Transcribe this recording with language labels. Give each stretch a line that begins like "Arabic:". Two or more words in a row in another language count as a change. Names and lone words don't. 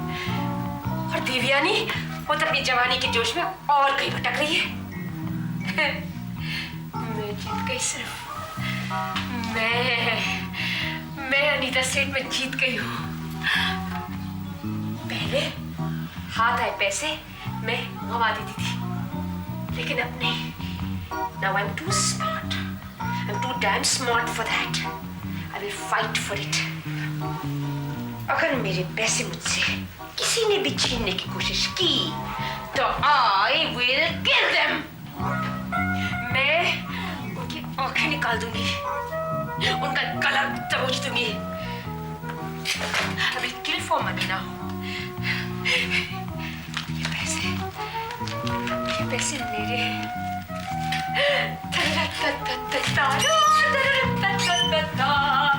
Hindi: और देवयानी वो तो अपनी जवानी के जोश में और कहीं भटक रही है। मैं जीत गई, सिर्फ मैं अनीता सेठ में जीत गई हूँ। पहले हाथ आए पैसे मैं गवा देती थी, लेकिन अब नहीं।
English: Now I'm too smart. I'm too damn smart for that. I will fight for it.
Hindi: अगर मेरे पैसे मुझसे किसी ने भी छीनने की कोशिश की तो
English: I will kill them.
Hindi: मैं उनकी आंखें निकाल दूंगी, उनका गला दबोच दूंगी।
English: I will kill for money now.
Hindi: ये पैसे मेरे। Ta-da-da-da-da-da-da.